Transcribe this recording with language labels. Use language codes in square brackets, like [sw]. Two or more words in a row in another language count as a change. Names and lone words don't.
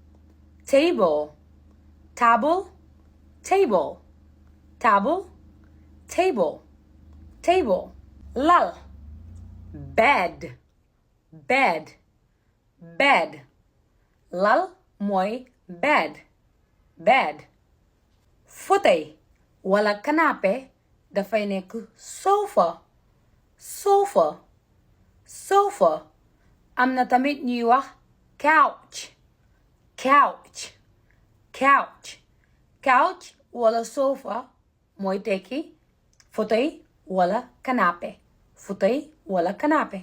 [en] Table. Table. Table. table, table, table. Lal, bed, bed, bed. [wo] Lal mooy [en] bed, bed. [wo] Fauteuil wala canapé dafay nekk [en] sofa, sofa, sofa. [wo] Am na tamit ñuy wax [en] couch, couch, couch. [wo] Couch wala sofa mooy tekki fauteuil wala canapé, fauteuil wala canapé.